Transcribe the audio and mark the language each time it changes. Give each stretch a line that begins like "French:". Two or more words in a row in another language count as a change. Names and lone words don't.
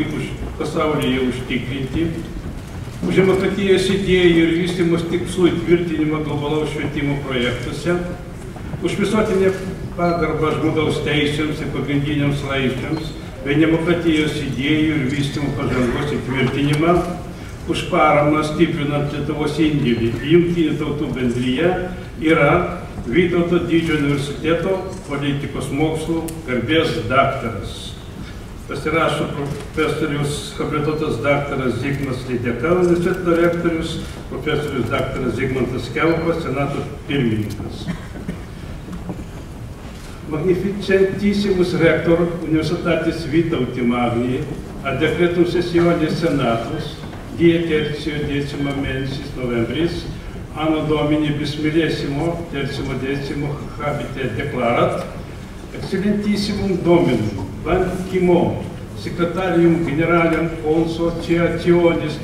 Lithuanian: pasaulyje užtikrinti, už demokratijos idėjų ir vystymos tikslų įtvirtinimą globalaus švietimo projektuose, už visuotinę pagarbą žmogaus teisėms ir pagrindiniams laisvėms bei demokratijos idėjų ir vystymo pažangos įtvirtinimą, už paramą stiprinant Lietuvos indėlį į Jungtinių tautų bendriją yra Vytauto Didžiojo universiteto politikos mokslų garbės daktaras. Pasirašo profesorius habilituotas daktaras Zigmas Lydeka, universiteto rektorius, profesorius daktaras Zigmantas Kiaupas, Senato pirmininkas.
Latin: Magnificentissimus rector Universitatis Vytauti Magnii ad decretum sessionis senatus die tertio decima mensis novembris anno Domini bismillesimo tertimo decimo habite declarat excellentissimum Dominum Ban Ki-moon secretarium generalium consociationis